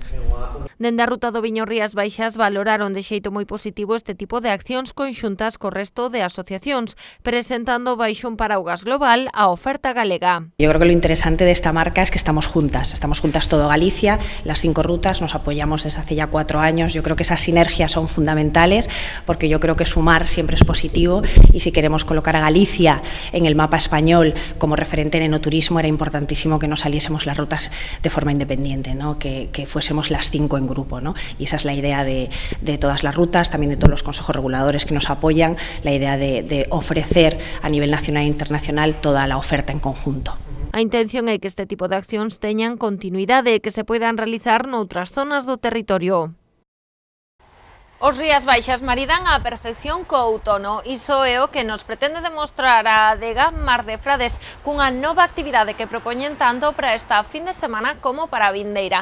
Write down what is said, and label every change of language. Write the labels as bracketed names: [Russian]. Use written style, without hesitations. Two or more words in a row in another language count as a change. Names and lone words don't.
[Galician] Dende a ruta do Viño Rías Baixas valoraron de xeito moi positivo este tipo de accións conxuntas co resto de asociacións, presentando baixo un paraugas global a oferta galega. [Spanish] Yo creo que lo interesante de esta marca es que estamos juntas todo Galicia, las 5 rutas, nos apoyamos desde hace ya 4 años. Yo creo que esas sinergias son fundamentales, porque yo creo que sumar siempre es positivo, y si queremos colocar a Galicia en el mapa español como referente en enoturismo, era importantísimo que no saliésemos las rutas de forma independiente, ¿no?, que fuésemos las 5 en grupo, ¿no? Y esa es la idea de todas las rutas, también de todos los consejos reguladores que nos apoyan, la idea de ofrecer a nivel nacional e internacional toda la oferta en conjunto. [Galician] A intención é que este tipo de accións teñan continuidade e que se poidan realizar noutras zonas do territorio. Os Rías Baixas maridan a perfección co outono. Iso é o que nos pretende demostrar a adega Mar de Frades cunha nova actividade que propoñen tanto para esta fin de semana como para a vindeira.